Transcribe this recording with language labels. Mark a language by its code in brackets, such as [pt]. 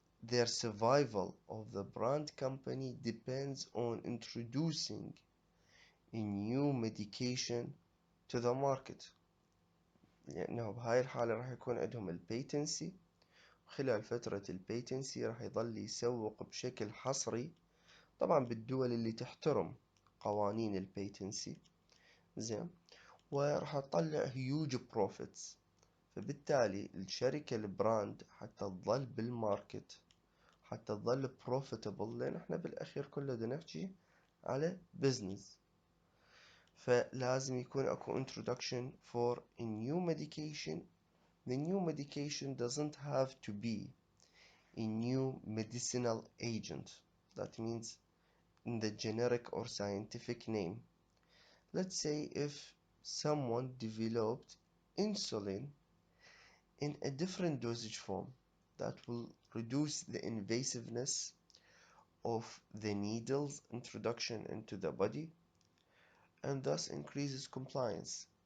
[en] Their survival of the brand company depends on introducing a new medication to the market. [ar] لأنه بهاي الحالة راح يكون عندهم البيتنسي، وخلال فترة البيتنسي راح يظل يسوق بشكل حصري، طبعا بالدول اللي تحترم قوانين البيتنسي، زين، وراح تطلع هيوج بروفيتس. فبالتالي الشركة البراند حتى تظل بالماركت، حتى تظل بروفيتبل، لأن احنا بالأخير كله دا نحكي على بزنس، فلازم يكون اكو [en] introduction for a new medication. The new medication doesn't have to be a new medicinal agent. That means in the generic or scientific name. Let's say if someone developed insulin in a different dosage form that will reduce the invasiveness of the needle's introduction into the body and thus increases compliance.